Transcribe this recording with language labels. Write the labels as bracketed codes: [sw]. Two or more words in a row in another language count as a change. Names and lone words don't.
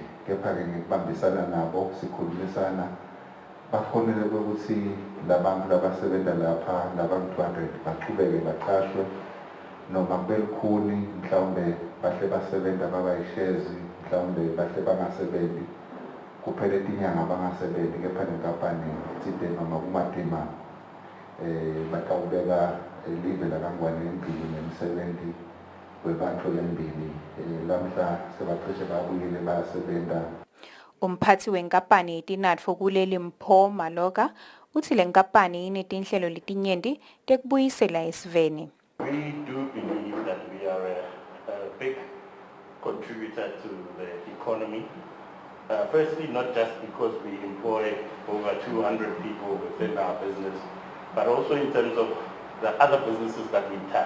[ss] Kepha-ke ngikubambisana nabo sikhulumisana bafonele ukuthi labantu labasebenza lapha labantu 200 baqhubeke baqashwe noma kube lukhuni mhlawumbe bahle basebenza babayishezi mhlawumbe bahle bangasebenzi kuphela inyanga bangasebenzi kepha nenkampani thide noma kumadima batawubeka live la kaNgwane embili nemisebenzi kwebantu lembili lamhla sebacishe babuyile bayasebenza. Umphathi wenkampani yetinatfo kuleli Mpho Maloka uthi le nkampani inetinhlelo letinyenti tekubuyisela esiveni. [en] We do believe that we are a big contributor to the economy. Firstly, not just because we employ over 200 people within our business, but also in terms of the other businesses that we touch.